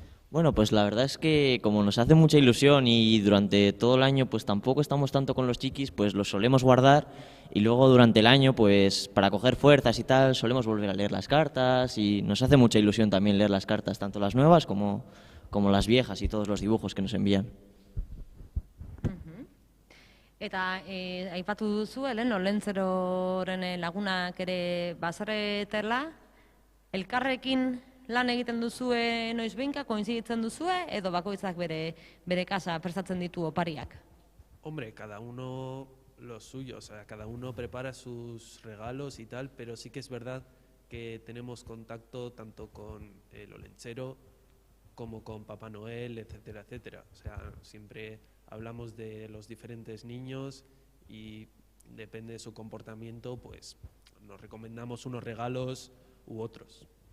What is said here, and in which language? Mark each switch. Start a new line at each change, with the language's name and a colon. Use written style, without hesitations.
Spanish: Bueno, pues la verdad es que como nos hace mucha ilusión y durante todo el año pues tampoco estamos tanto con los chiquis, pues los solemos guardar y luego durante el año pues para coger fuerzas y tal solemos volver a leer las cartas y nos hace mucha ilusión también leer las cartas, tanto las nuevas como las viejas y todos los dibujos que nos envían.
Basque: Eta aipatu duzu, Helen, Olentzeroren lagunak ere bazaretela, elkarrekin lan egiten duzue noizbehinka, koinziditzen duzue, edo bakoitzak bere kasa prestatzen ditu opariak?
Spanish: Hombre, cada uno lo suyo, o sea, cada uno prepara sus regalos y tal, pero sí que es verdad que tenemos contacto tanto con el Olentzero como con Papá Noel, etcétera, etcétera. O sea, siempre hablamos de los diferentes niños y depende de su comportamiento, pues nos recomendamos unos regalos u otros.